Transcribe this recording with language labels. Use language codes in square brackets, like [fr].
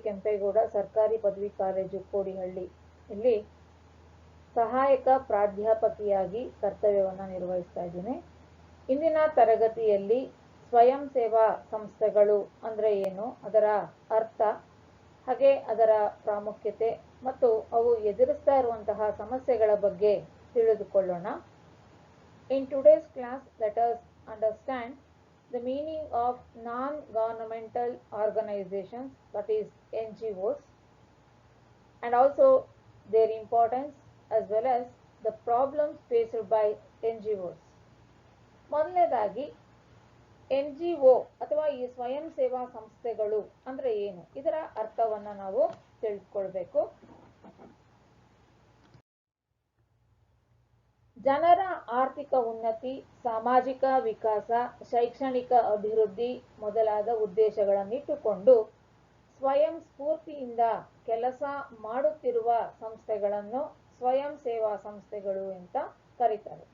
[kn] ಕೆಂಪೇಗೌಡ ಸರ್ಕಾರಿ ಪದವಿ ಕಾಲೇಜು ಕೋಡಿಹಳ್ಳಿ ಇಲ್ಲಿ ಸಹಾಯಕ ಪ್ರಾಧ್ಯಾಪಕಿಯಾಗಿ ಕರ್ತವ್ಯವನ್ನು ನಿರ್ವಹಿಸ್ತಾ ಇದ್ದೀನಿ. ಇಂದಿನ ತರಗತಿಯಲ್ಲಿ ಸ್ವಯಂ ಸೇವಾ ಸಂಸ್ಥೆಗಳು ಅಂದರೆ ಏನು, ಅದರ ಅರ್ಥ, ಹಾಗೆ ಅದರ ಪ್ರಾಮುಖ್ಯತೆ ಮತ್ತು ಅವು ಎದುರಿಸ್ತಾ ಇರುವಂತಹ ಸಮಸ್ಯೆಗಳ ಬಗ್ಗೆ ತಿಳಿದುಕೊಳ್ಳೋಣ. [en] In today's class, let us understand the meaning of non-governmental organizations, that is NGOs, and also their importance as well as the problems faced by NGOs. [kn] ಮೊದಲನೇದಾಗಿ NGO ಅಥವಾ ಈ ಸ್ವಯಂ ಸೇವಾ ಸಂಸ್ಥೆಗಳು ಅಂದ್ರೆ ಏನು, ಇದರ ಅರ್ಥವನ್ನ ನಾವು ತಿಳಿದುಕೊಳ್ಬೇಕು. ಜನರ ಆರ್ಥಿಕ ಉನ್ನತಿ, ಸಾಮಾಜಿಕ ವಿಕಾಸ, ಶೈಕ್ಷಣಿಕ ಅಭಿವೃದ್ಧಿ ಮೊದಲಾದ ಉದ್ದೇಶಗಳನ್ನಿಟ್ಟುಕೊಂಡು ಸ್ವಯಂ ಸ್ಫೂರ್ತಿಯಿಂದ ಕೆಲಸ ಮಾಡುತ್ತಿರುವ ಸಂಸ್ಥೆಗಳನ್ನು ಸ್ವಯಂ ಸೇವಾ ಸಂಸ್ಥೆಗಳು ಅಂತ ಕರೀತಾರೆ.